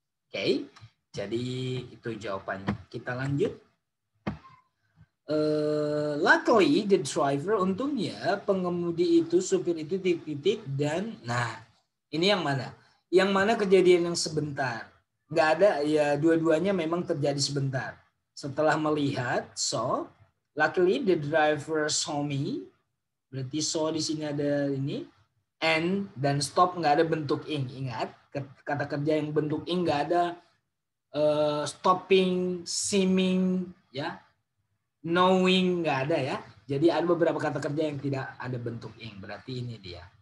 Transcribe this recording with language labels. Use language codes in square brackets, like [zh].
[id] Oke, jadi itu jawabannya. Kita lanjut. [en] Luckily the driver, [id] untungnya pengemudi itu, supir itu titik-titik dan nah ini yang mana? Yang mana kejadian yang sebentar? Nggak ada ya, dua-duanya memang terjadi sebentar. Setelah melihat [en] saw, luckily the driver saw me. [id] Berarti saw di sini ada ini and dan stop nggak ada bentuk ing. Ingat kata kerja yang bentuk ing nggak ada stopping, seeming, ya, knowing nggak ada ya. Jadi ada beberapa kata kerja yang tidak ada bentuk ing. Berarti ini dia.